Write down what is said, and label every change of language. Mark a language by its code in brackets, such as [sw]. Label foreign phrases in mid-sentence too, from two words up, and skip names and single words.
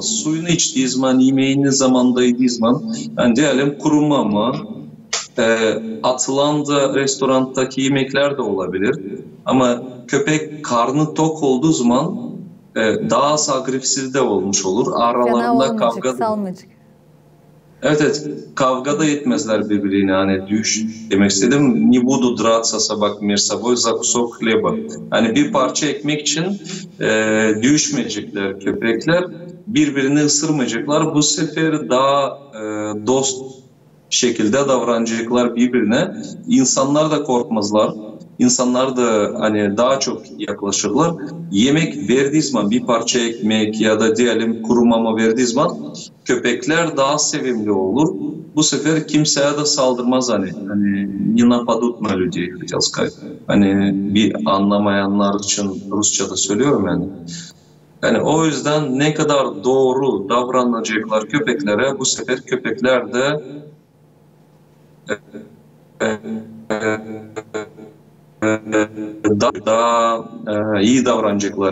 [tr] Suyunu içtiği zaman, yemeğini zamanında yediği zaman yani diyelim kurumama, atılan da restorandaki yemekler de olabilir. Ama köpek karnı tok olduğu zaman daha az agresif de olmuş olur. Aralarında kavga da... Evet, evet. Kavga da etmezler birbirine. Hani düş demek istedim. [ru] Не буду драться собак между собой за кусок хлеба. [tr] Hani bir parça ekmek için düşmeyecekler köpekler. Birbirini ısırmayacaklar. Bu sefer daha dost şekilde davranacaklar birbirine. İnsanlar da korkmazlar. İnsanlar da hani daha çok yaklaşırlar. Yemek verdiği zaman bir parça ekmek ya da diyelim kuru mama verdiği zaman köpekler daha sevimli olur. Bu sefer kimseye de saldırmaz hani. [ru] Hani не нападут на людей, хотел сказать. [tr] Hani bir anlamayanlar için Rusça'da söylüyorum yani. Yani o yüzden ne kadar doğru davranacaklar köpeklere, bu sefer köpekler de daha iyi davranacaklar.